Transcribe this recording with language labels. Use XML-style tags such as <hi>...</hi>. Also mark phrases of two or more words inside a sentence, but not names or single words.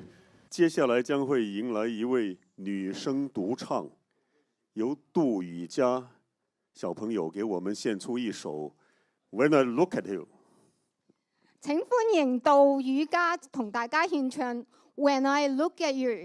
<zh>接下来将会迎来一位女声独唱，由杜雨佳小朋友給我們獻出一首《When I Look at You》。請歡迎杜雨佳同大家獻唱《When I Look at You》。</zh>